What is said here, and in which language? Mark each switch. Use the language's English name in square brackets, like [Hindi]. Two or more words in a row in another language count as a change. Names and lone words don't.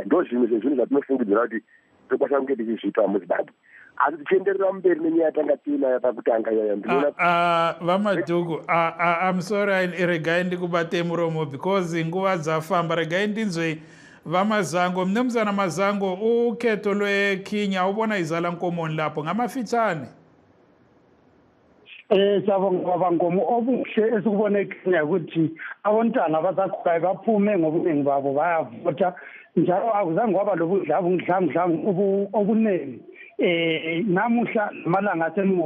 [Shona] Ndo zvimwe zvezvinhu zvatinofungidzira kuti tokwanisa kunge tichizviita muZimbabwe. Asi tichienderera mberi nenyaya yatanga tiinayo pakutanga iyoyo ndinoona Vamaduku, [English] I'm sorry [Shona] regai ndikubate muromo because nguva dzafamba. Regai ndinzwe Vamazango, [North Ndebele] mnumzana Mazango, ukhetho lweKenya ubona izala nkomoni lapho ngamafitshane. Siyabonga bangomo obuhle esikubona eKenya ukuthi abontwana abasakhulayo baphume ngobuningi babo bayavota, njalo akuzange kwaba lobudlamudlamu obuningi namuhla amalanga asemuva.